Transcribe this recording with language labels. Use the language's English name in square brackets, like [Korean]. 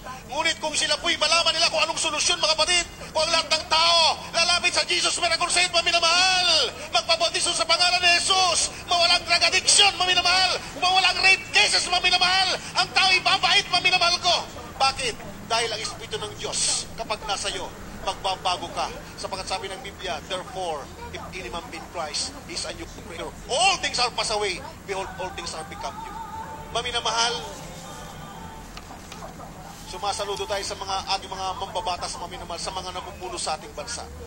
[Filipino] Ngunit kung sila po'y malaman nila kung anong solusyon, mga kapatid, kung ang lahat ng tao lalapit sa Jesus Miracle Crusade, maminamahal, magpabautismo sa pangalan ni Jesus, mawalang drug addiction, maminamahal, mawalang rape cases, maminamahal, ang tao'y babait, maminamahal ko. Bakit? Dahil ang Espiritu ng Diyos, kapag nasa iyo, magbabago ka. Sapagkat sabi ng Biblia, [English] therefore, if any man be in Christ, he is a new creature. All things are passed away, behold, all things are become new. [Filipino] Maminamahal, sumasaludo tayo sa ating mga mambabatas, maminamahal, sa mga namumuno sa ating bansa.